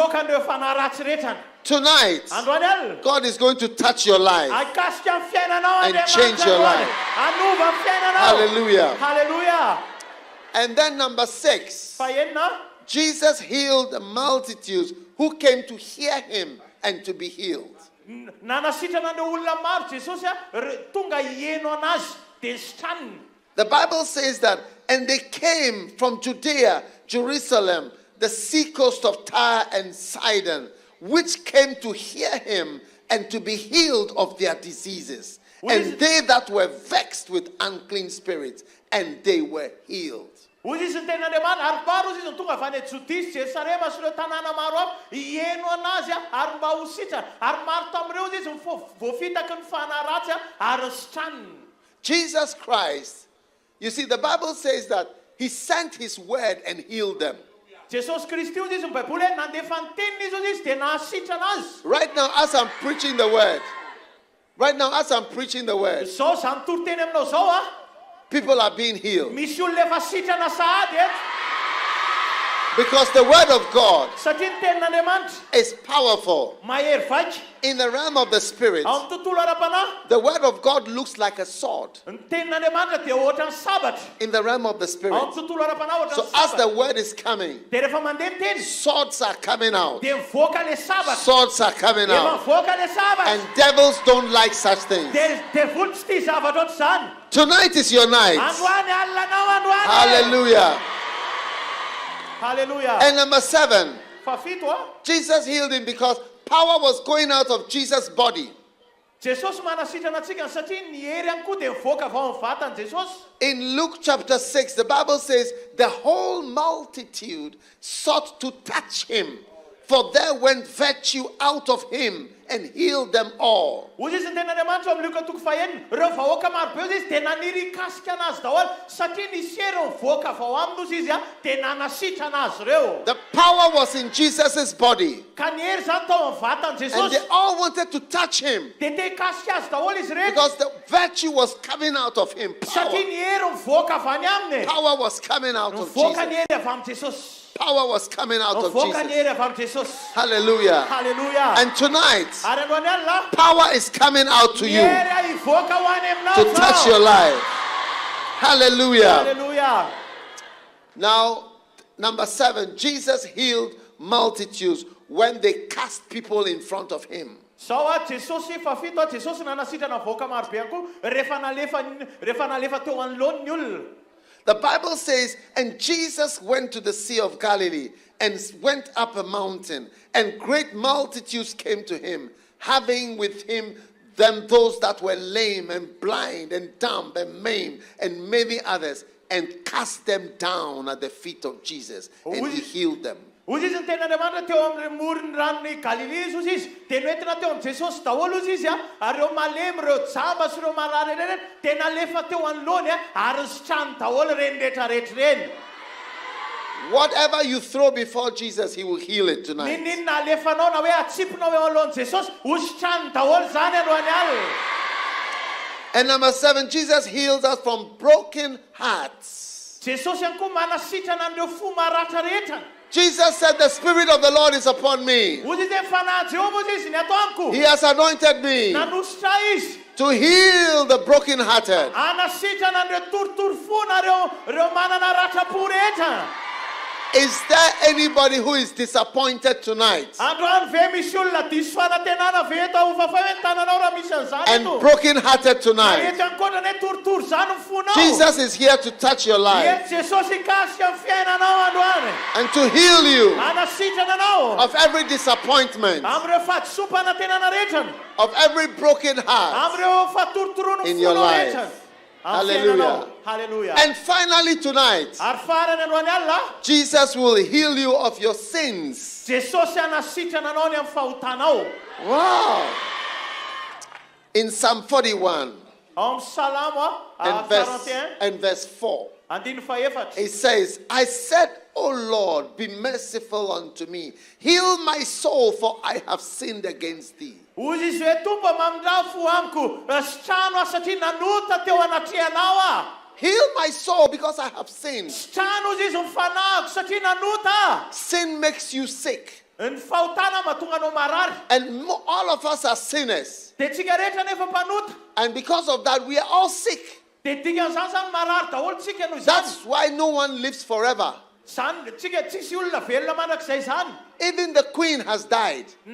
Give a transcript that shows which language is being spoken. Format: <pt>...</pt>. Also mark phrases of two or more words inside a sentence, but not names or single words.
<en>Tonight, God is going to touch your life and change your life. Hallelujah. Hallelujah. And then number 6, Jesus healed the multitudes who came to hear him and to be healed.</en> <mg>nanasitrana an'ireo olona maro Jesosy tonga hieno anazy dia nisitraniny.</mg> <en>The Bible says that, and they came from Judea, Jerusalem, the seacoast of Tyre and Sidon, which came to hear him and to be healed of their diseases. And they that were vexed with unclean spirits, and they were healed.</en> <mg>Hoy izy ny tenan'Andriamanitra ary maro izy ny tonga avy any Jodisy, Jerusalema sy ireo tanàna maro ao hieno anazy ary mba ho sitrana ary maro tamin'ireo izy voafitaky ny fanaratsy ary nisitraniny.</mg> <en>Jesus Christ, you see, the Bible says that he sent his word and healed them.</en> <mg>Jesosy Kristy io izy ny Baiboly nandefa ny teniny izy dia nahasitrana azy.</mg> <en>Right now, as I'm preaching the word,</en> <mg>Zao zany toriteny aminao zao</mg> <en>people are being healed.</en> <mg>misy olona efa sitrana sahady eto.</mg> <en>Because the word of God</en> <mg>Satria ny tenin'Andriamanitra</mg> <en>is powerful.</en> <mg>mahery vaika.</mg> <en>In the realm of the spirit,</en> <mg>Ao amin'ny tontolo ara-panahy,</mg> <en>the word of God looks like a sword.</en> <mg>ny tenin'Andriamanitra dia ohatra ny sabatra.</mg> <en>In the realm of the</en> <mg>Ao</mg> <en>spirit.</en> <mg>amin'ny tontolo ara-panahy ohatra</mg> <en>So</en> <mg>ny</mg> <en>as the</en> <mg>sabatra.</mg> <en>word is coming,</en> <mg>Dia rehefa mandeha ny teny</mg> <en>swords are coming out.</en> <mg>dia mivoaka le sabatra.</mg> <en>Swords are coming</en> <mg>Dia</mg> <en>out.</en> <mg>mivoaka le sabatra.</mg> <en>And devils don't like such things.</en> <mg>Dia devil tsy tia zavatra ohatr' izany.</mg> <en>Tonight is your night.</en> <mg>Androany alinanao androany.</mg> <en>Hallelujah.</en> <mg>Hallelujah.</mg> <en>And number 7,</en> <mg>Fafito</mg> <en>Jesus healed him because power was going out of Jesus' body.</en> <mg>Jesosy manasitrana antsika satria ny hery ihany koa dia mivoaka avy ao amin'ny vatany Jesosy.</mg> <en>In Luke chapter 6, the Bible says, the whole multitude sought to touch him, for there went virtue out of him and healed them all.</en> <mg>Hoy izy ny tenin'Andriamanitra amin'ny Luka toko fahaenina, ireo vahoaka maro be izy dia naniry kasika anazy daholo satria nisy hery mivoaka avy ao aminy izy dia nanasitrana azy ireo.</mg> <en>The power was in Jesus' body.</en> <mg>Ka ny hery zany tao amin'ny vatany</mg> <en>And</en> <mg>Jesosy.</mg> <en>they all wanted to touch him</en> <mg>Dia te kasika azy daholo izy rehetra.</mg> <en>because the virtue was coming out of him. Power,</en> <mg>Satria ny hery mivoaka avy any aminy.</mg> <en>power was coming out of</en> <mg>Mivoaka ny</mg> <en>Jesus.</en> <mg>hery avy amin'ny Jesosy.</mg> <en>Power was coming out of</en> <mg>Mivoaka ny</mg> <en>Jesus.</en> <mg>hery avy amin'ny Jesosy.</mg> <en>Hallelujah.</en> <mg>Hallelujah.</mg> <en>And tonight,</en> <mg>Ary androany alina</mg> <en>power is coming out to</en> <mg>ny</mg> <en>you</en> <mg>hery hivoaka ho any aminao</mg> <en>to touch your life. Hallelujah.</en> <mg>Hallelujah.</mg> <en>Now, number 7, Jesus healed multitudes when they cast people in front of him.</en> <mg>Sao Jesosy fafito Jesosy nanasitrana voaka maro be ihany koa rehefa nalefa teo anoloany ny olona.</mg> <en>The Bible says, and Jesus went to the Sea of Galilee and went up a mountain, and great multitudes came to him, having with him them those that were lame and blind and dumb and maimed and many others, and cast them down at the feet of Jesus, and he healed them.</en> <mg>Hoy izy ny tenin'Andriamanitra teo amin'ny moron'ny ranon'ny Galilea izy izy dia noentina teo amin'ny Jesosy daholo izy izy ary ireo malemy ireo jamba sy ireo marary ireny dia nalefa teo anoloany ary nisitrany daholo reny rehetrarehetra reny.</mg> <en>Whatever you throw before Jesus, he will heal it tonight.</en> <mg>Ninina alefanao na hoe atsipinao eo alohan'i Jesosy ho sitrany daholo zany androany alina.</mg> <en>And number 7, Jesus heals us from broken hearts.</en> <mg>Jesosy ihany koa manasitrana an'ireo fo maratra rehetra.</mg> <en>Jesus said, the Spirit of the Lord is upon me.</en> <mg>Hoy izy dia fanahy Jehovah izy ny ato amiko.</mg> <en>He has anointed me</en> <mg>Nanositra izy</mg> <en>to heal the brokenhearted.</en> <mg>anasitrana an'ireo torotoro fo na ireo manana ratra-po rehetra.</mg> <en>Is there anybody who is disappointed tonight</en> <mg>Androany ve misy olona diso fanantenana ve eto ahofafa hoe ny tananao raha misy an'izany</mg> <en>and</en> <mg>eto?</mg> <en>brokenhearted tonight?</en> <mg>Eto ankoatrany hoe torotoro zany ny fonao.</mg> <en>Jesus is here to touch your life</en> <mg>Eto Jesosy kasika ny fiainanao androany.</mg> <en>and to heal you</en> <mg>Anasitrana anao</mg> <en>of every disappointment,</en> <mg>amin'ireo fahadisom-panantenana rehetra,</mg> <en>of every broken heart.</en> <mg>amin'ireo fatorotorono</mg> <en>In your</en> <mg>fonao</mg> <en>life.</en> <mg>rehetra.</mg> <en>Hallelujah.</en> <mg>Hallelujah.</mg> <en>And finally tonight,</en> <mg>Ary farany androany alina,</mg> <en>Jesus will heal you of your sins.</en> <mg>Jesosy anasitrana anao ny amin'ny fahotanao.</mg> <en>Wow. In Psalm 41</en> <mg>Ao amin'ny Salamo</mg> <en>and 41 verse 4,</en> <mg>andiny faefatra.</mg> <en>it says, I said, O Lord, be merciful unto me. Heal my soul, for I have sinned against thee.</en> <mg>Hoy izy hoe tompo mamindrafo amiko sitrano satria nanota teo anatrehanao</mg> <en>Heal my soul because I have sinned.</en> <mg>sitrano izy izy mifanahiko satria nanota.</mg> <en>Sin makes you sick.</en> <mg>Ny fahotana mahatonga anao marary.</mg> <en>And all of us are sinners.</en> <mg>Dia tsika rehetra nefa mpanota.</mg> <en>And because of that, we are all sick.</en> <mg>Dia dikan'izany zany marary daholo tsika noho izany.</mg> <en>That's why no one lives forever. Even the queen has died.</en>